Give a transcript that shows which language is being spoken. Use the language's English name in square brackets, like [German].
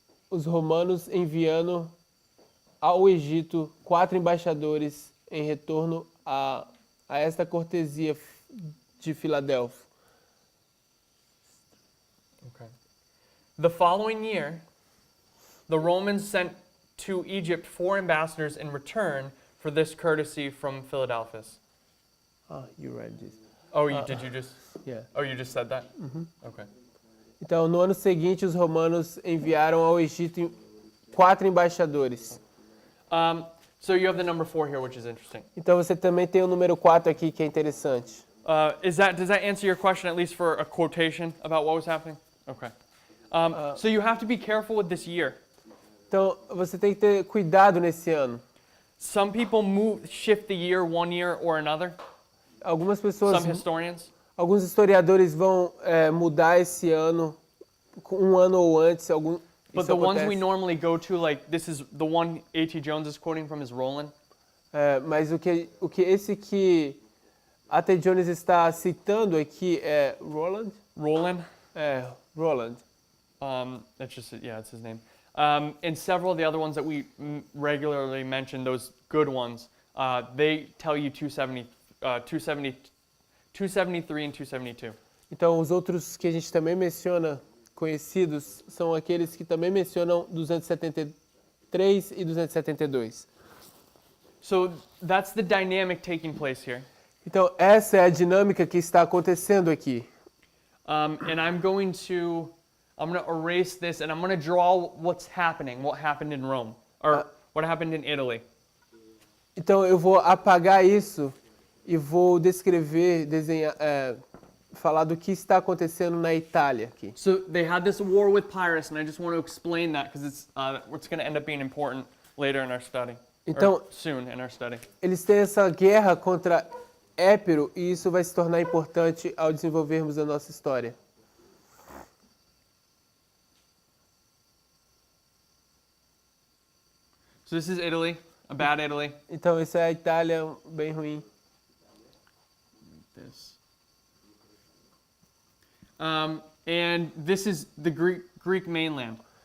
[Portuguese] os romanos enviando ao Egito 4 embaixadores em retorno a esta cortesia de Filadélfia. [English] Okay. The following year, the Romans sent to Egypt 4 ambassadors in return for this courtesy from Philadelphia. You read this. Oh, did you just? Yeah. Oh, you just said that? Okay. [Portuguese] Então, no ano seguinte, os romanos enviaram ao Egito 4 embaixadores. [English] So you have the number 4 here, which is interesting. [Portuguese] Então, você também tem o número 4 aqui, que é interessante. [English] Does that answer your question, at least for a quotation about what was happening? Okay. So you have to be careful with this year. [Portuguese] Então, você tem que ter cuidado nesse ano. [English] Some people shift the year one year or another. [Portuguese] Algumas pessoas, [English] Some historians. [Portuguese] alguns historiadores vão mudar esse ano, um ano ou antes. [English] But Isso the ones we normally go to, like this is the one A.T. Jones is quoting from is Roland. [Portuguese] Mas o que esse que A.T. Jones está citando aqui é Roland? Roland. Roland. [English] That's just it's his name. And several of the other ones that we regularly mention, those good ones, they tell you 273 and 272. [Portuguese] Então, os outros que a gente também menciona, conhecidos, são aqueles que também mencionam 273 e 272. [English] So that's the dynamic taking place here. [Portuguese] Então, essa é a dinâmica que está acontecendo aqui. [English] And I'm going to erase this and I'm going to draw what happened in Rome, or what happened in Italy. [Portuguese] Então, eu vou apagar isso e vou descrever, desenhar, falar do que está acontecendo na Itália aqui. [English] So they had this war with Pyrrhus, and I just want to explain that because it's going to end up being important later in our study. [Portuguese] Então, [English] Or soon in our study. [Portuguese] eles têm essa guerra contra Épiro e isso vai se tornar importante ao desenvolvermos a nossa história. [English] So this is Italy, a bad Italy. [Portuguese] Então, isso é a Itália bem ruim. [English] This. And this is the Greek mainland.